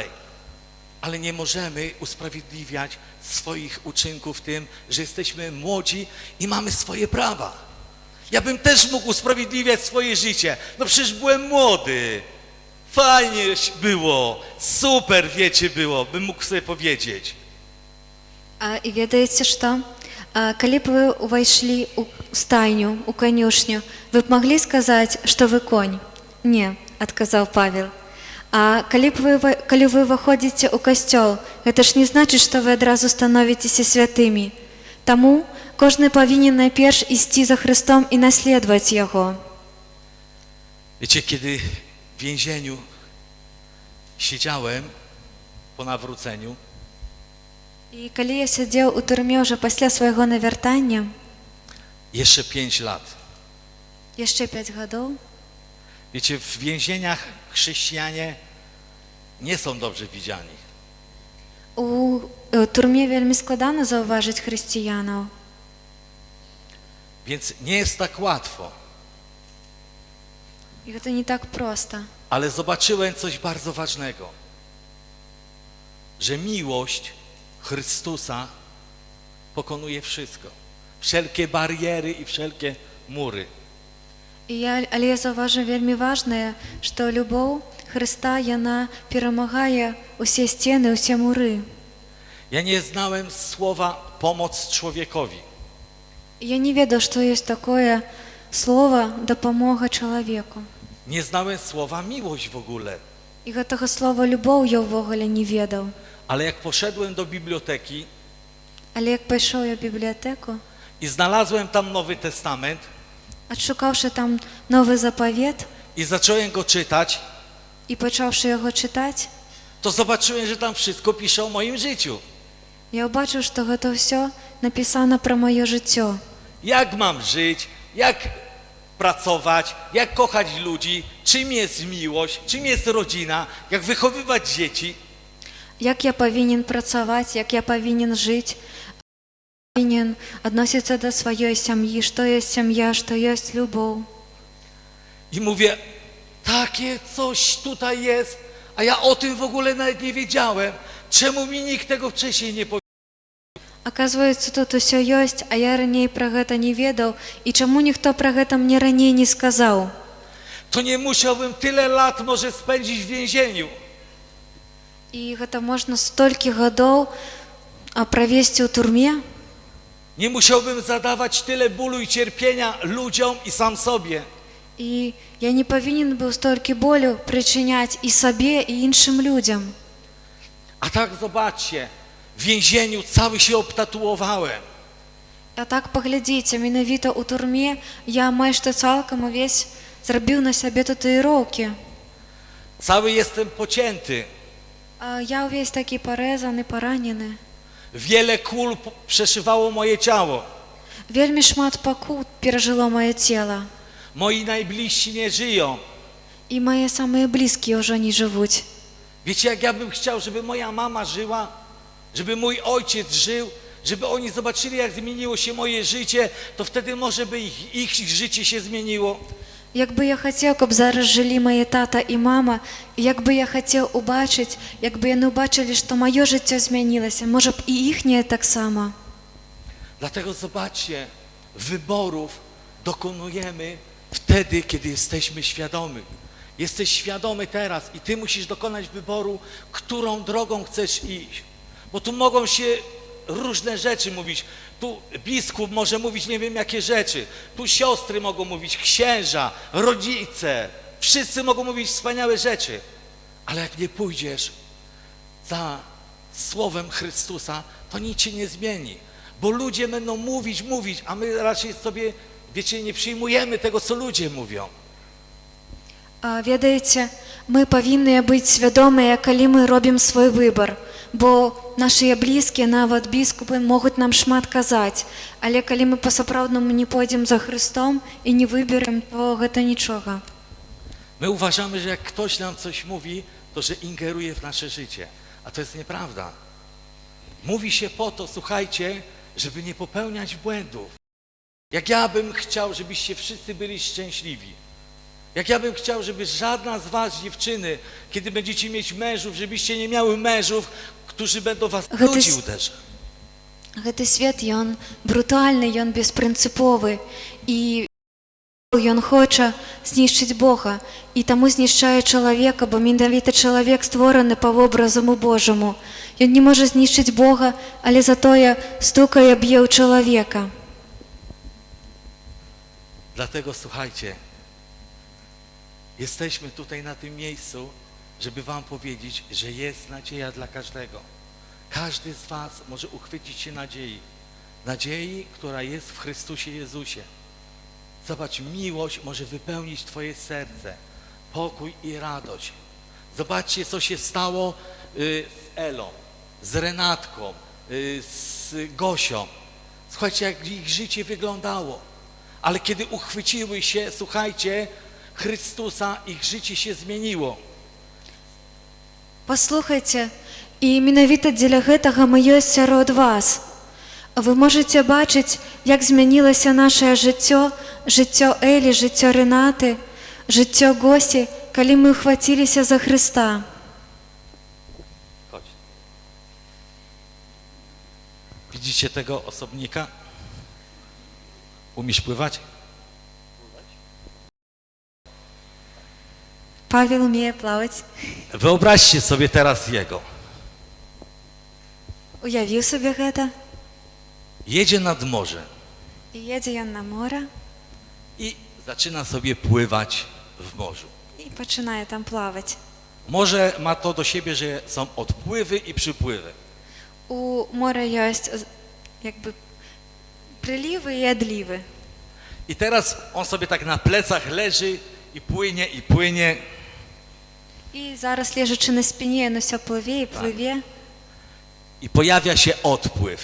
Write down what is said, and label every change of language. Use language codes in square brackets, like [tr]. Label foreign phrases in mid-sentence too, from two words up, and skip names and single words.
[pl] Ale nie możemy usprawiedliwiać swoich uczynków tym, że jesteśmy młodzi i mamy swoje prawa. Ja bym też mógł usprawiedliwiać swoje życie. No przecież byłem młody. Fajnie było, super, wiecie, było, bym mógł sobie powiedzieć. [be] І ведаеце што? Калі б вы увайшлі ў стайню, у канюшню, вы б маглі сказаць, што вы конь? Не, адказаў Павел. А калі вы выходзіце ў касцёл, гэта ж не значыць, што вы адразу становіцеся святымі. Таму кожны павінен найперш ісці за Хрыстом і наследаваць Яго. [pl] Wiecie, kiedy w więzieniu siedziałem po nawróceniu, [be] І калі я сядзеў у турме ўжо пасля свайго навяртання, [pl] jeszcze 5 lat. [be] яшчэ 5 гадоў, [pl] Wiecie, w więzieniach chrześcijanie nie są dobrze widziani. [be] у турме вельмі складана заўважыць хрысціянаў. [pl] Więc nie jest tak łatwo. [be] І гэта не [pl] tak prosto. Ale zobaczyłem coś bardzo ważnego. Że miłość Chrystusa pokonuje wszystko. Wszelkie bariery i wszelkie mury. [be] Але я заўважыў вельмі важнае, што любоў Хрыста, яна перамагае усе сцены, усе муры. [pl] Ja nie znałem słowa pomoc człowiekowi. [be] Я не ведаў, што ёсць такое слова дапамога чалавеку. [pl] Nie znałem słowa miłość w ogóle. [be] І гэтага слова любоў я ўвогуле не ведаў. [pl] Ale jak poszedłem do biblioteki [be] Але як пайшоў я ў бібліятэку, [pl] i znalazłem tam Nowy Testament [be] адшукаўшы там новы запавет [pl] i zacząłem go czytać, [be] і пачаўшы яго чытаць, [pl] to zobaczyłem, że tam wszystko pisze o moim życiu. [be] я ўбачыў, што гэта ўсё напісана пра маё жыццё. [pl] Jak mam żyć, jak pracować, jak kochać ludzi, czym jest miłość, czym jest rodzina, jak wychowywać dzieci. [be] Як я павінен працаваць, як я павінен жыць, павінен адносіцца да сваёй сям'і, што ёсць сям'я, што ёсць любоў. [pl] I mówię, takie coś tutaj jest, a ja o tym w ogóle nawet nie wiedziałem. Czemu mi nikt tego wcześniej nie powiedział? [be] Аказваецца, тут усё ёсць, а я раней пра гэта не ведаў, і чаму ніхто пра гэта мне раней не сказаў? [pl] To nie musiałbym tyle lat może spędzić w więzieniu. [be] І гэта можна столькі гадоў правесці ў турме? [pl] Nie musiałbym zadawać tyle bólu i cierpienia ludziom i sam sobie. [be] І я не павінен быў столькі болю прычыняць і сабе, і іншым людзям. [pl] A tak zobaczcie, w więzieniu cały się obtatuowałem. [be] А так паглядзіце, менавіта ў турме я амаль што цалкам увесь зрабіў на сябе татуіроўкі. [pl] Cały jestem pocięty. [be] Я ўвесь такі парэзаны, паранены. [pl] Wiele kul przeszywało moje ciało. [be] Вельмі шмат пакут перажыло маё цела. [pl] Moi najbliżsi nie żyją. [be] І мае самыя блізкія ўжо не жывуць. [pl] Wiecie, jak ja bym chciał, żeby moja mama żyła, żeby mój ojciec żył, żeby oni zobaczyli, jak zmieniło się moje życie, to wtedy może by ich życie się zmieniło. [uk] Якби я хотів, щоб зараз жили мої тата і мама, і якби я хотів убачити, якби вони побачили, що моє життя змінилося, може б і їхнє так само. [pl] Dlatego zobaczcie, wyborów dokonujemy wtedy, kiedy jesteśmy świadomi. Jesteś świadomy teraz i ty musisz dokonać wyboru, którą drogą chcesz iść. Bo tu mogą się różne rzeczy mówić. Tu biskup może mówić nie wiem jakie rzeczy. Tu siostry mogą mówić, księża, rodzice. Wszyscy mogą mówić wspaniałe rzeczy. Ale jak nie pójdziesz za słowem Chrystusa, to nic się nie zmieni. Bo ludzie będą mówić, a my raczej sobie, wiecie, nie przyjmujemy tego, co ludzie mówią. [be] Ведаеце, мы павінны быць свядомыя, калі мы робім свой выбар, бо нашыя блізкія, нават біскупы, могуць нам шмат казаць, але калі мы па-сапраўднаму не пойдзем за Христом і не выберем, то гэта нічога. [pl] My uważamy, że jak ktoś nam coś mówi, to że ingeruje w nasze życie. A to jest nieprawda. Mówi się po to, słuchajcie, żeby nie popełniać błędów. Jak ja bym chciał, żebyście wszyscy byli szczęśliwi. Jak ja bym chciał, żeby żadna z was, dziewczyny, kiedy będziecie mieć mężów, żebyście nie miały mężów, którzy będą was ludzi uderzać. [be] Гэты свет, ён брутальны, ён беспрынцыповы, і ён хоча знішчыць Бога, і таму знішчае чалавека, бо менавіта чалавек створаны па вобразу Божаму. Ён не можа знішчыць Бога, але затое стукае, б'е ў чалавека. [pl] Dlatego słuchajcie, jesteśmy tutaj na tym miejscu, żeby wam powiedzieć, że jest nadzieja dla każdego. Każdy z was może uchwycić się nadziei. Nadziei, która jest w Chrystusie Jezusie. Zobacz, miłość może wypełnić twoje serce, pokój i radość. Zobaczcie, co się stało z Elą, z Renatką, z Gosią. Słuchajcie, jak ich życie wyglądało. Ale kiedy uchwyciły się, słuchajcie, Chrystusa, ich życie się zmieniło. [be] Паслухайце, і менавіта дзеля гэтага мы ёсць сярод вас. Вы можаце бачыць, як змянілася нашае жыццё, жыццё Элі, жыццё Ренаты, жыццё Госі, калі мы ухваціліся за Хрыста. [pl] Widzicie tego osobnika? Umiesz pływać? [be] Павел умее плаваць. [pl] Wyobraźcie sobie teraz jego. [be] Уявіў сабе гэта. [pl] Jedzie nad morze [be] І едзе ён на мора [pl] i zaczyna sobie pływać w morzu. [be] і пачынае там плаваць. [pl] Morze ma to do siebie, że są odpływy i przypływy. [be] У мора ёсць якby прылівы і адлівы. [pl] I teraz on sobie tak na plecach leży i płynie, i płynie. [be] І зараз, лежачы на спине, ён усё плыве і плыве. [pl] I pojawia się odpływ.